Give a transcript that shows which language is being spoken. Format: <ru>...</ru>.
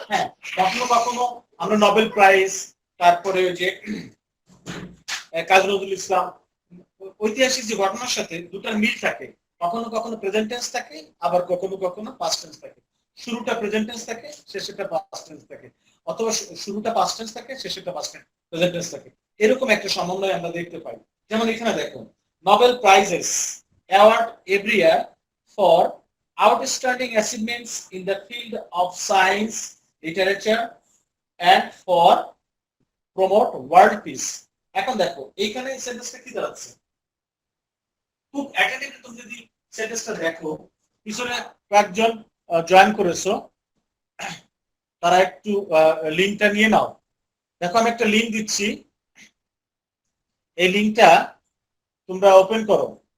<bn>হ্যাঁ, কখনো কখনো আমরা নোবেল প্রাইজ তারপরে ওই যে কাজী নজরুল ইসলাম ঐতিহাসিক যে ঘটনার সাথে দুটার মিল থাকে, কখনো কখনো প্রেজেন্ট টেন্স থাকে আবার কখনো কখনো পাস্ট টেন্স থাকে। শুরুটা প্রেজেন্ট টেন্স থাকে শেষেরটা পাস্ট টেন্স থাকে, অথবা শুরুটা পাস্ট টেন্স থাকে শেষেরটা পাস্ট টেন্স প্রেজেন্ট টেন্স থাকে। এরকম একটা সমন্বয় আমরা দেখতে পাই।</bn> <en>যেমন এখানে দেখো Nobel prizes award every year for outstanding achievements in the field of science, literature and for promote world peace.</en> <bn>এখন দেখো এইখানে সেন্টেন্সটা কি দাঁড়াচ্ছে, খুব অ্যাটেন্টিভলি তুমি যদি সেন্টেন্সটা দেখো পিছনে কয়েকজন জয়েন করেছো তারা একটু লিংকটা নিয়ে নাও। দেখো আমি একটা লিংক দিচ্ছি, এই লিংকটা তোমরা ওপেন করো।</bn>